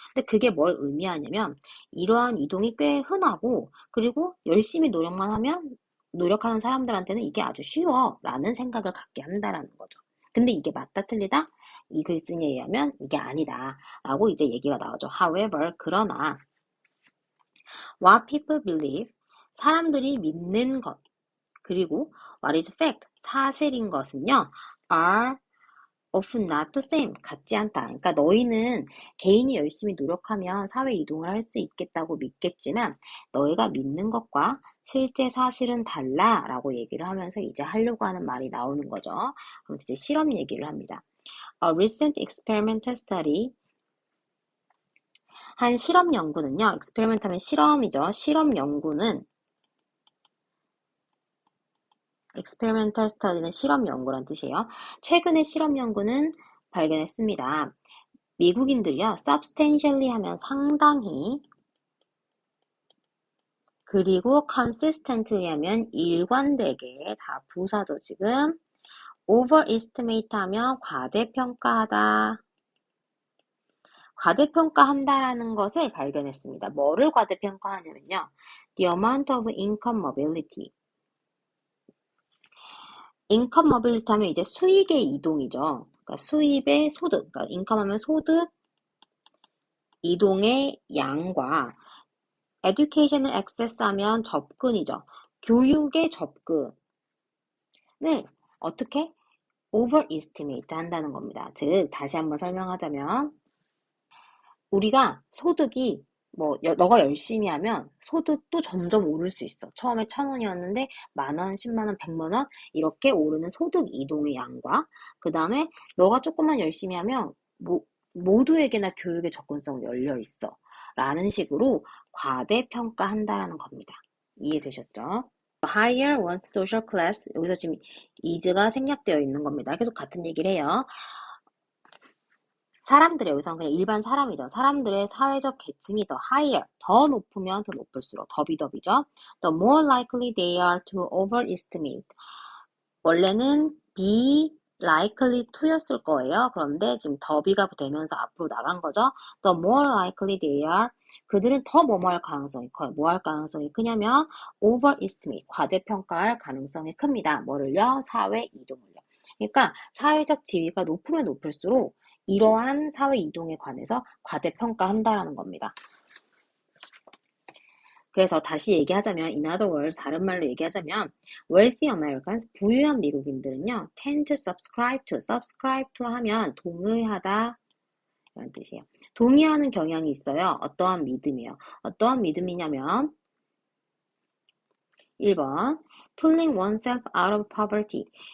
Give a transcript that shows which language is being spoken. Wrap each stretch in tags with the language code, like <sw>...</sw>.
<ko>근데 그게 뭘 의미하냐면 이러한 이동이 꽤 흔하고 그리고 열심히 노력하는 사람들한테는 이게 아주 쉬워 라는 생각을 갖게 한다라는 거죠. 근데 이게 맞다 틀리다? 이 글쓴이에 의하면 이게 아니다 라고 이제 얘기가 나오죠.</ko> <en>However,</en> <ko>그러나</ko> <en>what people believe,</en> <ko>사람들이 믿는 것, 그리고</ko> <en>what is fact,</en> <ko>사실인 것은요,</ko> <en>are often not the same,</en> <ko>같지 않다. 그러니까 너희는 개인이 열심히 노력하면 사회 이동을 할 수 있겠다고 믿겠지만 너희가 믿는 것과 실제 사실은 달라 라고 얘기를 하면서 이제 하려고 하는 말이 나오는 거죠. 그럼 이제 실험 얘기를 합니다.</ko> <en>A recent experimental study,</en> <ko>한 실험 연구는요, experiment 하면 실험이죠. 실험 연구는 experimental study는 실험 연구란 뜻이에요. 최근의 실험 연구는 발견했습니다. 미국인들이요, substantially 하면 상당히, 그리고 consistently 하면 일관되게, 다 부사죠 지금. overestimate 하면 과대평가하다. 과대평가한다라는 것을 발견했습니다. 뭐를 과대평가하냐면요,</ko> <en>the amount of income mobility.</en> <ko>인컴 모빌리티 하면 이제 수익의 이동이죠. 그러니까 수입의 소득, 그러니까 인컴 하면 소득, 이동의 양과</ko> <en>educational access</en> <ko>하면 접근이죠. 교육의 접근을 어떻게? overestimate 한다는 겁니다. 즉, 다시 한번 설명하자면 우리가 소득이 너가 열심히 하면 소득도 점점 오를 수 있어. 처음에 1,000원이었는데 10,000원, 100,000원, 100만 원 이렇게 오르는 소득 이동의 양과 그 다음에 너가 조금만 열심히 하면 모두에게나 교육의 접근성이 열려 있어. 라는 식으로 과대평가한다라는 겁니다. 이해되셨죠?</ko> <en>Higher one's social class,</en> <ko>여기서 지금 is가 생략되어 있는 겁니다. 계속 같은 얘기를 해요. 사람들의, 여기서는 그냥 일반 사람이죠. 사람들의 사회적 계층이 더 higher, 더 높으면 더 높을수록, 더비죠.</ko> <en>The more likely they are to overestimate.</en> <ko>원래는</ko> <en>be likely to</en> <ko>였을 거예요. 그런데 지금 더비가 되면서 앞으로 나간 거죠.</ko> <en>The more likely they are,</en> <ko>그들은 더 뭐뭐할 가능성이 커요. 뭐 할 가능성이 크냐면 overestimate, 과대평가할 가능성이 큽니다. 뭐를요? 사회 이동을요. 그러니까 사회적 지위가 높으면 높을수록 이러한 사회 이동에 관해서 과대평가한다라는 겁니다. 그래서 다시 얘기하자면,</ko> <en>in other words,</en> <ko>다른 말로 얘기하자면,</ko> <en>wealthy Americans,</en> <ko>부유한 미국인들은요,</ko> <en>tend to subscribe to</en> <ko>하면 동의하다 라는 뜻이에요. 동의하는 경향이 있어요. 어떠한 믿음이요. 어떠한 믿음이냐면 1번,</ko> <en>pulling oneself out of poverty.</en>